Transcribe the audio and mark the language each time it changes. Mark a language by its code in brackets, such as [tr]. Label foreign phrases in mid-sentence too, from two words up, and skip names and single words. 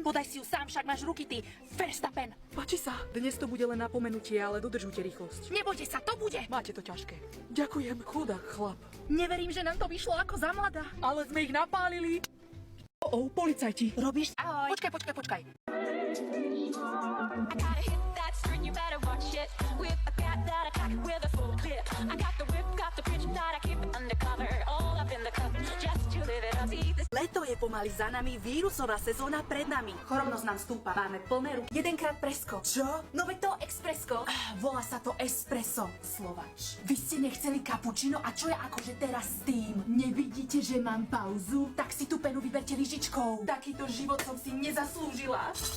[sk] Podaj si ju sám, však máš ruky, ty Verstappen. Páči sa. Dnes to bude len napomenutie, ale dodržujte rýchlosť. Nebojte sa, to bude. Máte to ťažké. Ďakujem, chudák chlap. Neverím, že nám to vyšlo ako za mladá. Ale sme ich napálili. Policajti. Robíš... Ahoj. Počkaj. [en] I gotta hit that string, you better watch it. Whip, I got that attack with a full clip. I got the whip, got the bitch that I keep it undercover. All up in the cup, just to live it up. See this. [sk] Leto je pomaly za nami, vírusová sezóna pred nami. Chorobnosť nám stúpa, máme plné ruky. Jedenkrát presko. Čo? No veď to expresko. Volá sa to espresso, Slovač. Vy ste nechceli kapučino a čo je akože teraz s tým? Nevidíte, že mám pauzu? Tak si tú penu vyberte lyžičkou. Takýto život som si nezaslúžila.